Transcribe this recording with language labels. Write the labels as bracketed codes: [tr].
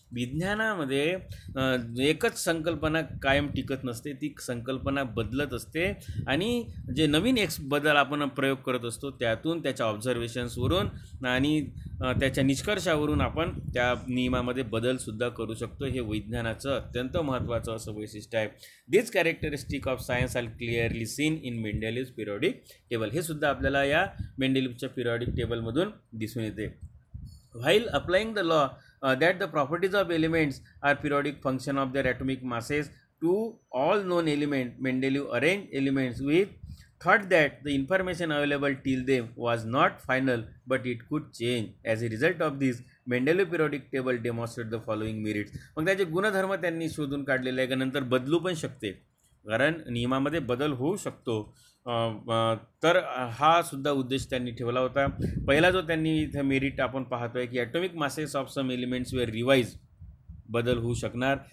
[mr] विज्ञानामध्ये एकच संकल्पना कायम टिकत नसते, ती संकल्पना बदलत असते आणि जे नवीन बदल आपण प्रयोग करत असतो त्यातून, त्याच्या ऑब्झर्वेशन्सवरून आणि त्याच्या निष्कर्षावरून आपण त्या नियमामध्ये बदलसुद्धा करू शकतो. हे विज्ञानाचं अत्यंत महत्त्वाचं असं वैशिष्ट्य आहे. [en] This characteristic of science are clearly seen in Mendeleev periodic table. [mr] हे सुद्धा आपल्याला या मेंडेलिव्हच्या पिरियडिक टेबलमधून दिसून येते. [en] While applying the law that the properties of elements are periodic function of their atomic masses to all known elements, Mendeleev arranged elements with thought that the information available till them was not final but it could change. As a result of this, Mendeleev periodic table demonstrated the following merits. [mr] मग त्याचे गुणधर्म त्यांनी शोधून काढलेले आहे का नंतर बदलू पण शकते, कारण नियमामध्ये बदल होऊ शकतो. तर हा सुद्धा उद्देश त्यांनी ठेवला होता. पहिला जो त्यांनी इथं मेरिट आपण पाहतोय की [en] atomic masses of some elements were revise, [mr] बदल होऊ शकणार.